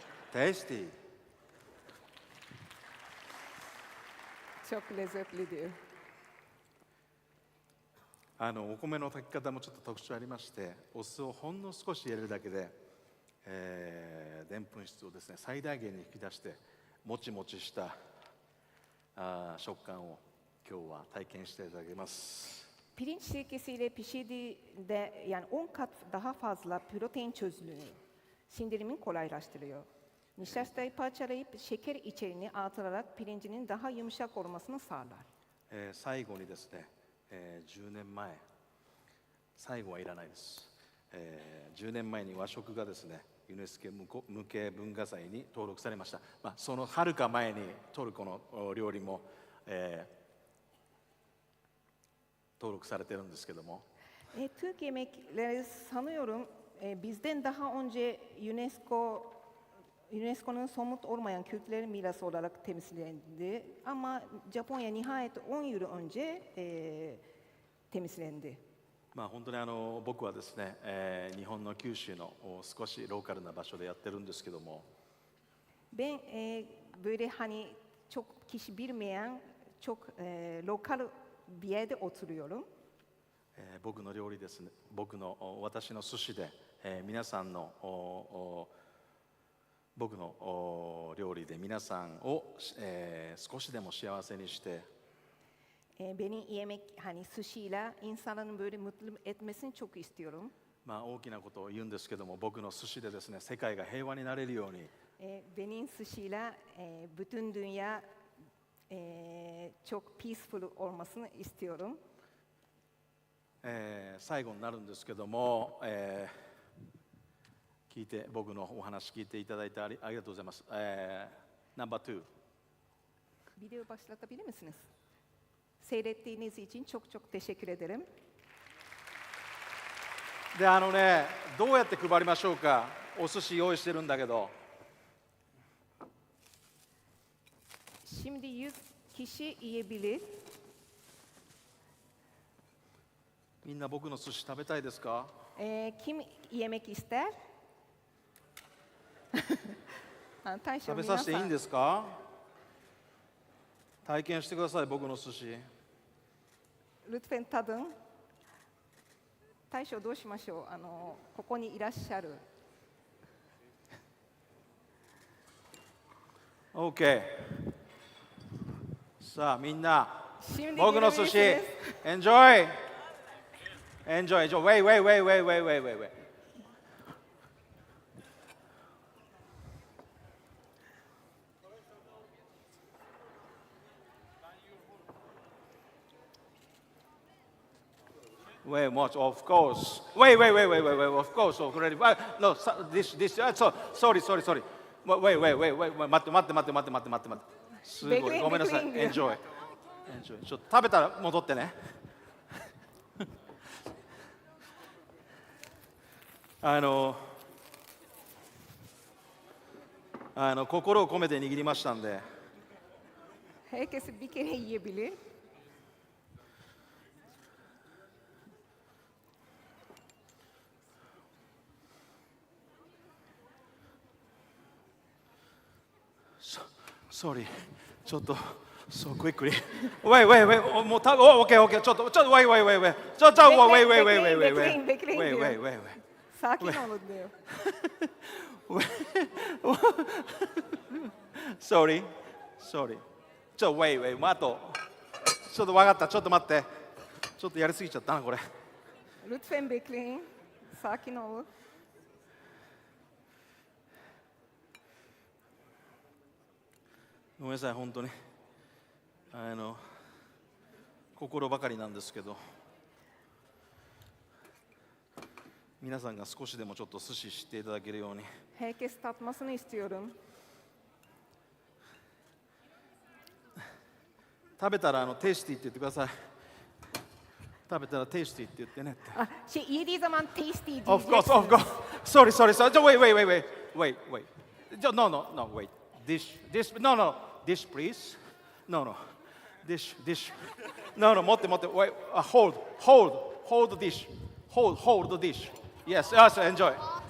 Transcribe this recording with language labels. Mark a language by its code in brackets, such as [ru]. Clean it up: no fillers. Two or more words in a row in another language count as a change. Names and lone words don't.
[en] Tasty. [tr] Çok lezzetli diyor. [ja] お米の炊き方もちょっと特徴ありまして、お酢をほんの少し入れるだけで、でんぷん質をですね最大限に引き出してもちもちした食感を今日は体験していただきます。 [tr] Pirinç sirkesiyle pişirdiğinde yani 10 kat daha fazla protein çözünürlüğünü, sindirimin kolaylaştırıyor. Nişastayı parçalayıp şeker içeriğini artırarak pirincinin daha yumuşak olmasını sağlar. [ja] 最後にですね、10年前、最後はいらないです。10年前に和食がですね、ユネスコ無形文化財に登録されました。そのはるか前にトルコの料理も、登録されてるんですけども。 [tr] Türk yemekleri sanıyorum bizden daha önce UNESCO'nun somut olmayan kültürel mirası olarak temsillendi. Ama Japonya nihayet 10 yıl önce temsillendi. [ja] 本当に僕はですね、日本の九州の少しローカルな場所でやってるんですけども。 [tr] Ben böyle hani çok kişi bilmeyen çok lokal bir yerde oturuyorum. [ja] 僕の料理ですね、私の寿司で、皆さんの僕の料理で皆さんを、少しでも幸せにして、 [tr] Beni yemek hani sushi'yle insanların böyle mutlu etmesini çok istiyorum. [ja] 大きなことを言うんですけども、僕の寿司でですね、世界が平和になれるように。 [tr] Benim sushi'yle bütün dünya çok peaceful olmasını istiyorum. [ja] 最後になるんですけども、僕のお話聞いていただいてありがとうございます。ナンバー2。 [tr] Video başlatabilir misiniz? Seyrettiğiniz için çok çok teşekkür ederim. [ja] でどうやって配りましょうか。お寿司用意してるんだけど。 [tr] Şimdi 100 kişi yiyebilir. [ja] みんな僕の寿司食べたいですか？ [tr] Kim yemek ister? [ja] 食べさせていいんですか？体験してください、僕の寿司。 [tr] Lütfen tadın. [ja] 大将どうしましょう。ここにいらっしゃる。 OK。さあみんな、僕の寿司、Enjoy! [en] Enjoy! Wait. Wait, much, of course. Wait, of course, already. No, this, sorry. Wait, [ja] 待って。すごい、ごめんなさい。Enjoy. ちょっと食べたら戻ってね。心を込めて握りましたんで。 [tr] Herkes bir kere yiyebilir. [en] Sorry. ちょっと、so quickly. Wait. [ja] もうOK. ちょっと、wait. [tr] Bekleyin. Sakin olun diyor. [en] Sorry. wait. [ja] あと、ちょっと分かった。ちょっと待って。ちょっとやりすぎちゃったな、これ。 [tr] Lütfen bekleyin. Sakin olun. [ja] ごめんなさい、本当に。心ばかりなんですけど、皆さんが少しでもちょっと寿司知っていただけるように。 Herkes tatmasını istiyorum. 食べたらテイスティって言ってください。食べたらテイスティって言ってね。 [tr] Yediği zaman tasty [en] Of [tr] diyeceksiniz. [en] course. Sorry. Wait. No, wait. Dish. No. Dish, please. No. Dish. No. [ja] 持って。Wait. [en] Hold the dish. Hold the dish.